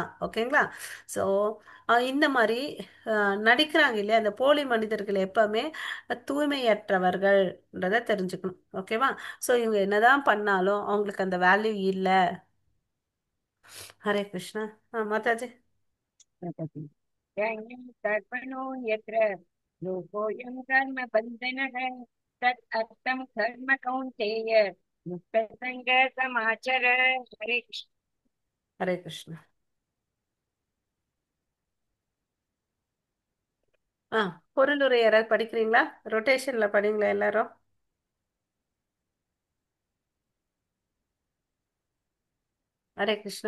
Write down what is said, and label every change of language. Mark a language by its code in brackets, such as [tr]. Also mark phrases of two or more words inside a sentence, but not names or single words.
[ta] ஓகேங்களா? ஸோ இந்த மாதிரி நடிக்கிறாங்க இல்லையா, அந்த போலி மனிதர்கள் எப்பவுமே தூய்மையற்றவர்கள்ன்றதை தெரிஞ்சுக்கணும். ஓகேவா? ஸோ இவங்க என்னதான் பண்ணாலும் அவங்களுக்கு அந்த வேல்யூ இல்லை. ஹரே கிருஷ்ணா. மாதாஜி. [sa] प्रकृति दैन्यं कर्मणो यत्र लोकोऽयं कर्म बन्धनः तत् अर्थं कर्म कौन्तेय मुक्तसङ्गः समाचर हरे कृष्ण [ta] ஹரே கிருஷ்ணா. ஆ பொருளுரை யாராவது படிக்கிறீங்களா? ரொட்டேஷன்ல படிங்களா எல்லாரும்? ஹரே கிருஷ்ணா.